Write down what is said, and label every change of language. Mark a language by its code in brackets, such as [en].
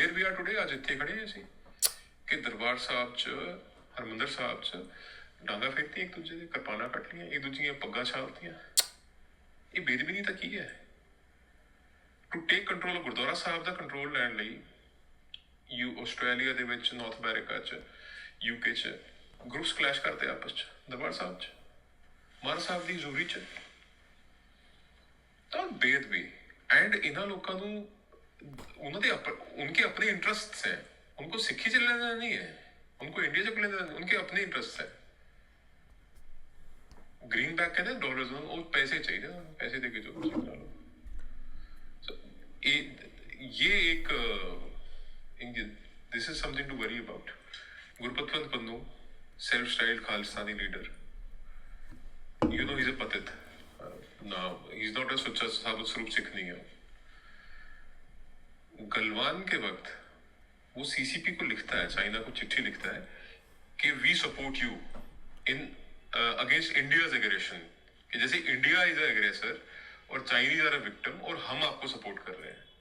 [en] here we are today, [pa] आज ਇੱਥੇ ਖੜੇ ਹਾਂ ਅਸੀਂ ਕਿ ਦਰਬਾਰ ਸਾਹਿਬ 'ਚ, ਹਰਮੰਦਰ ਸਾਹਿਬ 'ਚ ਡਾਂਗਾ ਫੇਰਤੀਆਂ ਇੱਕ ਦੂਜੇ ਦੇ, ਕਿਰਪਾਨਾਂ ਕੱਟ ਲਈਆਂ, ਇੱਕ ਦੂਜੇ ਦੀਆਂ ਪੱਗਾਂ ਛਾਲਤੀਆਂ. ਇਹ ਬੇਦਬੀ ਤਾਂ ਕੀ ਹੈ? [en] to take control [pa] Gurdwara Sahib ਦਾ control ਲੈਣ ਲਈ ਆਸਟ੍ਰੇਲੀਆ ਦੇ ਵਿੱਚ, ਨਾਰਥ ਅਮਰੀਕਾ 'ਚ, UK 'ਚ ਗਰੁੱਪਸ ਕਲੈਸ਼ ਕਰਦੇ ਆਪਸ 'ਚ ਦਰਬਾਰ ਸਾਹਿਬ 'ਚ, ਮਹਾਰਾਜ ਸਾਹਿਬ ਦੀ ਹਜ਼ੂਰੀ 'ਚ. ਤਾਂ ਬੇਦਬੀ. [hi] एंड इन्ह लोगों उनके अपने इंटरेस्ट हैं. उनको सिक्खी चलने देना नहीं है, उनको इंडिया चलने देना नहीं, उनके अपने इंटरेस्ट है. ग्रीन बैक कहते हैं डॉलर्स, वो पैसे चाहिए, पैसे देके जो कुछ करा लो. So, ये एक [en] This is something to worry about. Gurpatwant Pannu, self-styled Khalistani leader. You know he's a patit. Now he's not a Sucha Sabut Swarup Sikh [hi] नहीं है. गलवान के वक्त वो सीसीपी को लिखता है, चाइना को चिट्ठी लिखता है कि [en] we support you in against India's aggression, [hi] कि जैसे [en] India is a aggressor [hi] और [en] Chinese are a victim [hi] और हम आपको सपोर्ट कर रहे हैं.